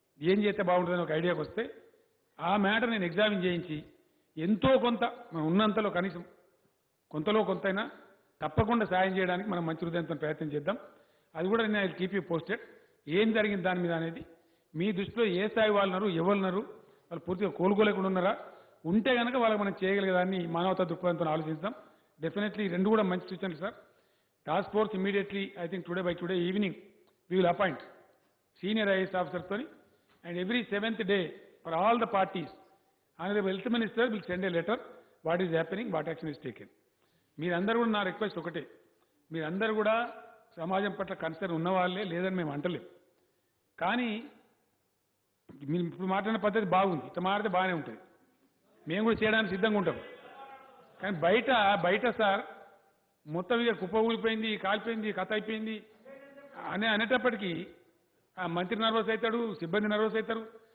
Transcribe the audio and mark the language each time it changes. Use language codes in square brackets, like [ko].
[te] ఏం చేస్తే బాగుంటుందని ఒక ఐడియాకి వస్తే ఆ మ్యాటర్ నేను ఎగ్జామిన్ చేయించి ఎంతో కొంత మనం ఉన్నంతలో కనీసం కొంతలో కొంతైనా తప్పకుండా సాయం చేయడానికి మనం మంచి హృదయంతో ప్రయత్నం చేద్దాం. అది కూడా నేను [en] I keep you posted. [te] ఏం జరిగింది దాని మీద అనేది మీ దృష్టిలో ఏ స్థాయి వాళ్ళున్నారు, ఎవరున్నారు, వాళ్ళు పూర్తిగా కోలుకోలేకుండా ఉన్నారా, ఉంటే కనుక వాళ్ళకి మనం చేయగలిగేదాన్ని మానవతా దృక్పథంతో ఆలోచిస్తాం. డెఫినెట్లీ 2 కూడా మంచి సూచనలు sir. [en] Task force immediately I think by today evening we will appoint senior IAS ఆఫీసర్తో and every 7th day for all the parties honorable health minister will send a letter what is happening, what action is taken. [te] మీరందరూ కూడా నా request ఒకటే, మీరందరూ కూడా సమాజం పట్ల concern ఉన్నవాళ్ళే, లేదని మేము అంటలేం. కానీ మీరు ఇప్పుడు మాట్లాడిన పద్ధతి బాగుంది, ఇట్లా మాట్లాడితే బాగానే ఉంటుంది, మేము కూడా చేయడానికి సిద్ధంగా ఉంటాం. కానీ బయట సార్ మొత్తం ఇక కుప్పగూలిపోయింది, కాలిపోయింది, కథ అయిపోయింది అనేటప్పటికీ ఆ మంత్రి నర్వస్ అవుతాడు, సిబ్బంది నర్వస్ అవుతారు.